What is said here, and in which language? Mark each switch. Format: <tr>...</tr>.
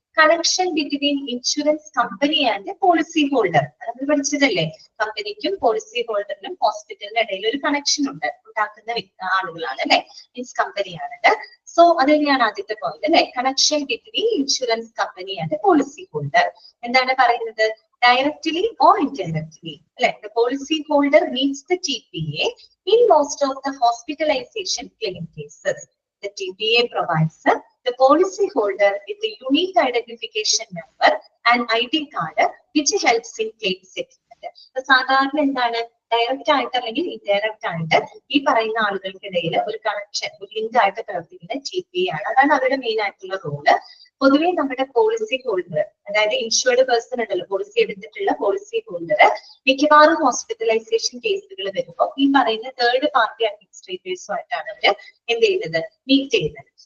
<en>Connection between insurance company and policy holder.</en> <ml>നമ്മൾ പഠിച്ചതല്ലേ, കമ്പനിക്കും policy ഹോൾഡറിനും ഹോസ്പിറ്റലിനും ഇടയിൽ ഒരു കണക്ഷൻ ഉണ്ടാക്കുന്ന ആളുകളാണ് അല്ലെ, മീൻസ് കമ്പനിയാണത്.</ml> <en>so</en> <ml>അത് തന്നെയാണ് ആദ്യത്തെ പോയിന്റ് അല്ലെ,</ml> <en>Connection between insurance company and policy holder.</en> <ml>എന്താണ് പറയുന്നത്?</ml> <en>Directly or indirectly, like the policy holder meets the TPA in most of the hospitalization claim cases. The TPA provides the policy holder with a unique identification number and ID card which helps in claim settlement.</en> <ml>സാധാരണ എന്താണ്, direct ആയിട്ട് അല്ലെങ്കിൽ indirect ആയിട്ട് ഈ പറയുന്ന ആളുകൾക്കിടയിൽ ഒരു connection, ഒരു ലിങ്ക് ആയിട്ട് പ്രവർത്തിക്കുന്ന TPA ആണ്. അതാണ് അവരുടെ മെയിൻ ആയിട്ടുള്ള റോള്. പൊതുവെ നമ്മുടെ പോളിസി ഹോൾഡർ, അതായത് ഇൻഷുർഡ് പേഴ്സൺ ഉണ്ടല്ലോ, പോളിസി എടുത്തിട്ടുള്ള പോളിസി ഹോൾഡർ മിക്കവാറും ഹോസ്പിറ്റലൈസേഷൻ കേസുകൾ വരുമ്പോൾ ഈ പറയുന്ന തേർഡ് പാർട്ടി അഡ്മിനിസ്ട്രേറ്റേഴ്സുമായിട്ടാണ് അവര് എന്ത് ചെയ്യുന്നത്? മീറ്റ് ചെയ്യുന്നത്.</ml>